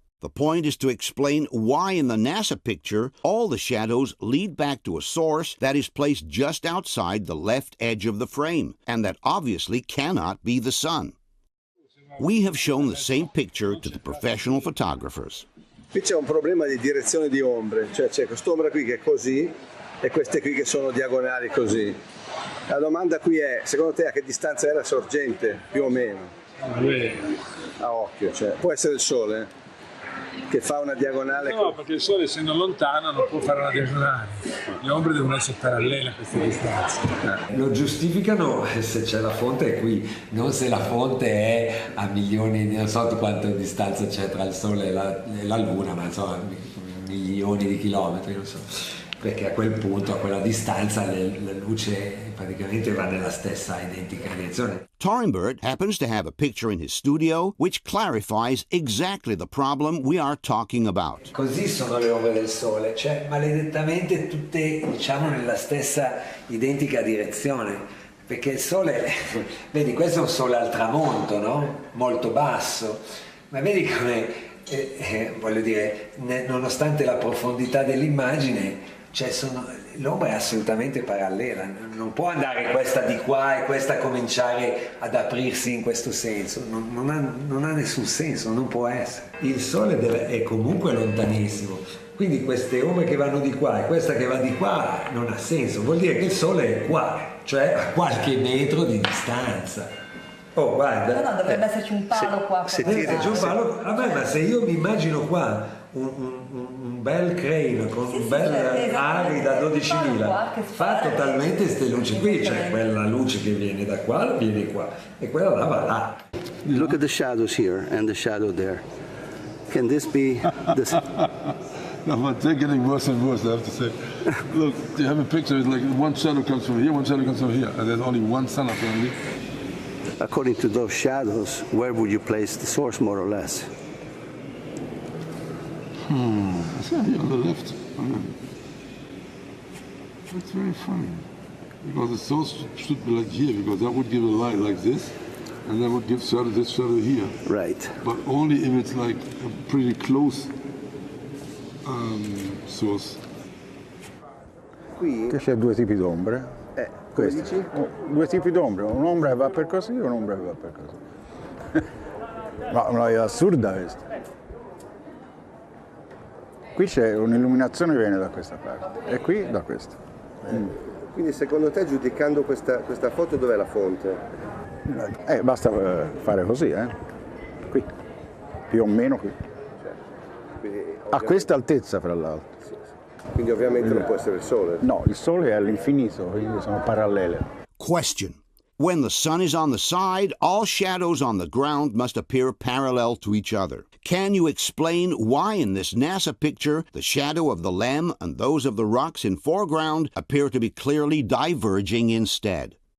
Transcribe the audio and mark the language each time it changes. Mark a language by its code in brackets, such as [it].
[en] The point is to explain why in the NASA picture all the shadows lead back to a source that is placed just outside the left edge of the frame, and that obviously cannot be the sun. We have shown the same picture to the professional photographers. [it] Qui c'è un problema di direzione di ombre, cioè c'è quest'ombra qui che è così e queste qui che sono diagonali così. La domanda qui è, secondo te a che distanza è la sorgente, più o meno? A occhio, cioè, può essere il sole che fa una diagonale? No, perché il sole essendo lontano non può fare una diagonale. Le ombre devono essere parallele a queste distanze. Lo giustificano se c'è la fonte è qui, non se la fonte è a milioni, non so di quanta distanza c'è tra il sole e la luna, ma insomma milioni di chilometri, non so. perché a quel punto, a quella distanza, la luce praticamente va nella stessa identica direzione. [en] Torenberg happens to have a picture in his studio which clarifies exactly the problem we are talking about. [it] Così sono le ombre del Sole, cioè maledettamente tutte, diciamo, nella stessa identica direzione, perché il Sole, vedi, questo è un Sole al tramonto, no? Molto basso, ma vedi come, voglio dire, nonostante la profondità dell'immagine, cioè l'ombra è assolutamente parallela, non può andare questa di qua e questa cominciare ad aprirsi in questo senso, non ha nessun senso, non può essere. Il Sole è comunque lontanissimo, quindi queste ombre che vanno di qua e questa che va di qua non ha senso, vuol dire che il Sole è qua, cioè a qualche metro di distanza. Oh, guarda. No, dovrebbe esserci un palo qua. Se c'è un palo, vabbè, ma se io mi immagino qua un bel crane con un bel ari da 12.000, fa totalmente queste luci qui, cioè quella luce che viene da qua viene qua e quella là va là. [en] Look at the shadows here and the shadow there. Can this be the... No, but they're getting worse and worse, I have to say. Look, you have a picture, it's like one shadow comes from here, one shadow comes from here, and there's only one sun apparently. According to those shadows, where would you place the source, more or less? It's here on the left. That's very funny. Because the source should be like here, because that would give a light like this, and that would give shadow, this shadow here. Right. But only if it's like a pretty close source. [it] Qui c'è due tipi d'ombre. Questi. Due tipi d'ombre, un'ombra che va per così e un'ombra che va per così. No, è assurda questa. Qui c'è un'illuminazione che viene da questa parte e qui da questa. Quindi secondo te, giudicando questa foto, dov'è la fonte? Basta fare così, qui, più o meno qui. A questa altezza, fra l'altro. Quindi ovviamente non può essere il Sole. No, il Sole è all'infinito, quindi sono parallele. [en] Question. When the sun is on the side, all shadows on the ground must appear parallel to each other. Can you explain why in this NASA picture the shadow of the LEM and those of the rocks in foreground appear to be clearly diverging instead?